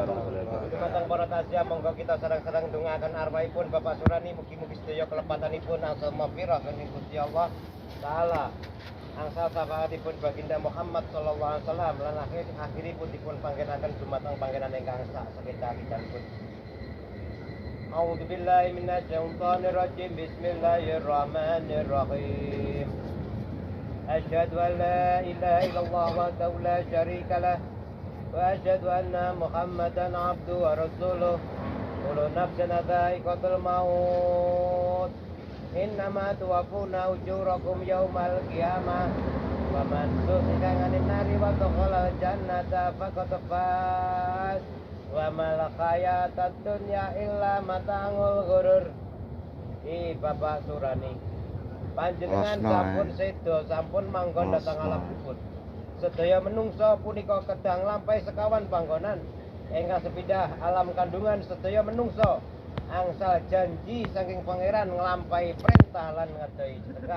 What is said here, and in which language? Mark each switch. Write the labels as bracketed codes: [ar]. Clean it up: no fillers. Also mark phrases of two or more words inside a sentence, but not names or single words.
[jv] Dumateng para taziah monggo kita sareng-sareng ndongaken arwahipun Bapak Surani mugi-mugi sedaya kelepatanipun angsal maghfirah saking Gusti Allah taala. Angsal syafaatipun baginda Muhammad [ar] صلى الله عليه وسلم [jv] lan akhiripun dipun panggenaken dumateng panggenan ingkang sak sekedhapipun. [ar] أعوذ بالله من الشيطان الرجيم. بسم الله الرحمن الرحيم. أشهد أن لا إله إلا الله وحده لا شريك له وأشهد أن محمدا عبده ورسوله. كل نفس ذائقة الموت. وإنما توفون أجوركم يوم القيامة. ومن زحزح عن النار وأدخل الجنة فقد فاز. وما الحياة الدنيا إلا متاع الغرور. [jv] Bapak Surani, panjenengan sampun sedo sampun manggon dhateng alam kubur. Sedaya menungso punika kedang lampahi sekawan panggonan ingkang sepindah alam kandungan sedaya menungso angsal janji saking pangeran nglampahi perintah lan ngedohi sedekah.